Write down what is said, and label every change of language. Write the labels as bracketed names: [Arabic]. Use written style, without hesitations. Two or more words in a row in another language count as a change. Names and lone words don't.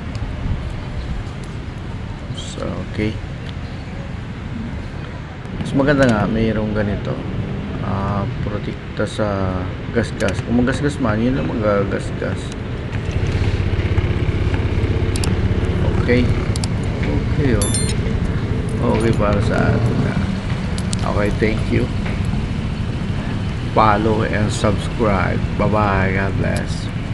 [Filipino] So okay, mas maganda nga mayroong ganito, protekta sa gas-gas. Kung magasgas man, yun lang magagasgas. Okay, oh, okay para sa atin na. [English] Okay, thank you. follow and subscribe. Bye bye. God bless.